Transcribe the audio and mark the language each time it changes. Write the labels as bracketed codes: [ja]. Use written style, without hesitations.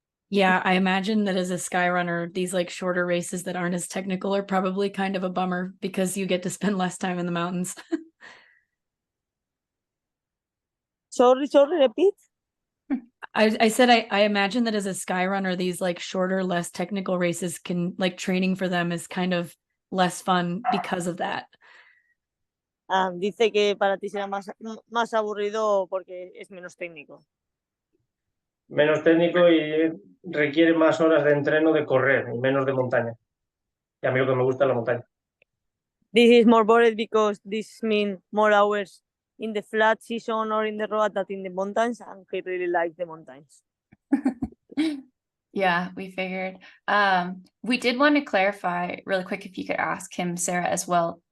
[en] Yeah, I imagine that as a sky runner, these like shorter races that aren't as technical are probably kind of a bummer because you get to spend less time in the mountains. Sorry, repeat. I said I imagine that as a sky runner, these like shorter, less technical races can like training for them is kind of less fun because of that. [es] Dice que para ti será más aburrido porque es menos técnico. Menos técnico y requiere más horas de entreno de correr y menos de montaña. Y a mí lo que me gusta es la montaña. [en] This is more bored because this means more hours in the flat season or in the road than in the mountains, and he really likes the mountains. Yeah, we figured. We did want to clarify really quick if you could ask him, Sarah, as well.